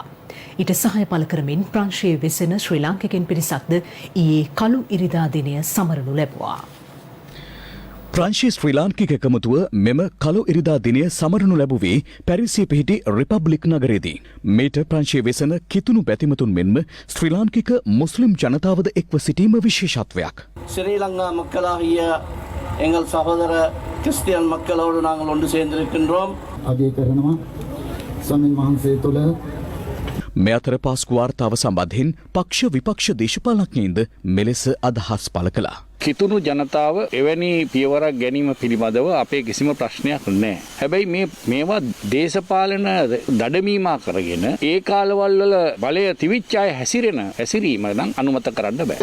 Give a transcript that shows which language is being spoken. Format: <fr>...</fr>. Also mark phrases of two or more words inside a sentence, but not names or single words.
<si>ඊට සහාය පළ කරමින් ප්‍රංශයේ වෙසෙන ශ්‍රී ලාංකිකයන් පිරිසක්ද ඊයේ කළු ඉරිදා දිනය සමරනු ලැබුවා. ප්‍රංශීය ශ්‍රී ලාංකික එකමුතුව මෙම කළු ඉරිදා දිනය සමරනු ලැබුවේ පැරිසිය පිහිටි රිපබ්ලික් නගරයේදී. මේට ප්‍රංශයේ වෙසෙන කිතුණු බැතිමතුන් මෙන්ම ශ්‍රී ලාංකික මුස්ලිම් ජනතාවද එක්ව සිටීම විශේෂත්වයක්.</si> <ta>ஸ்ரீலங்கா மக்களாகிய எங்கள் சகோதர கிறிஸ்டியன் மக்களோடு நாங்கள் ஒன்று சேர்ந்திருக்கின்றோம்.</ta> <si>අගය කරනවා ස්වාමීන් වහන්සේ තුළ මේ අතර පාස්කු වාර්තාව සම්බන්ධයෙන් පක්ෂ විපක්ෂ දේශපාලඥයින්ද මෙලෙස අදහස් පළ කළා. කිතුණු ජනතාව එවැනි පියවරක් ගැනීම පිළිබඳව අපේ කිසිම ප්‍රශ්නයක් නැහැ. හැබැයි මේවා දේශපාලන දඩමීමා කරගෙන ඒ කාලවල වල බලය තිවිච්ච අය හැසිරීම නම් අනුමත කරන්න බෑ.</si>